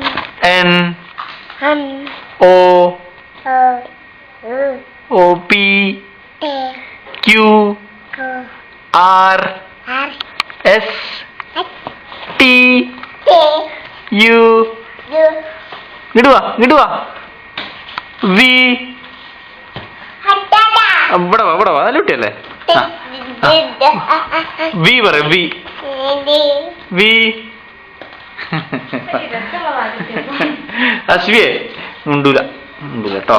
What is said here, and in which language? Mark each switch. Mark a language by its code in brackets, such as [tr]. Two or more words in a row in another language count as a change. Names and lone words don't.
[en] N, M, O, O, U, O, P, T, Q, Q, R, R, S, S, T, T, U. U, [ml] ഇങ്ങോട്ട് വാ വി. ഇവിടെ വാ നല്ല കുട്ടിയല്ലേ. വി പറ വി വി. അശ്വിയെ മുണ്ടൂല കേട്ടോ.